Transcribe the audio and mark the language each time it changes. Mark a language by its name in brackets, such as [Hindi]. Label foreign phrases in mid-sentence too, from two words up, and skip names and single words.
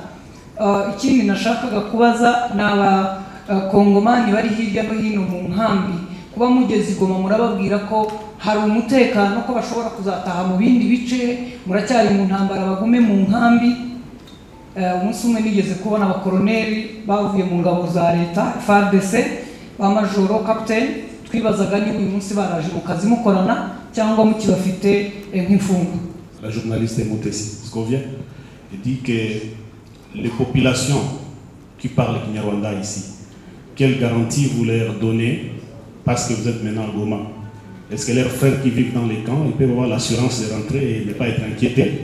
[Kinyarwanda] Ikindi nashakaga kubaza n'aba Kongomani bari hirya no hino mu nkambi, kuba mugeze i Goma murababwira ko hari umutekano, ko bashobora kuzataha mu bindi bice, muracyari mu ntambara bagume mu nkambi. Umunsi umwe nigeze kubona abakoroneri bavuye mu ngabo za leta FARDC b'amajoro capitaine, twibazaga niba uyu munsi baraje mu kazi mukorana cyangwa mukibafite nk'imfungwa. [French] La journaliste Moutessi Scovia dit que les populations qui parlent Kinyarwanda ici, quelle garantie vous leur donnez parce que vous êtes maintenant à Goma? Est-ce que leurs frères qui vivent dans les camps, ils peuvent avoir l'assurance de rentrer et ne pas être inquiétés?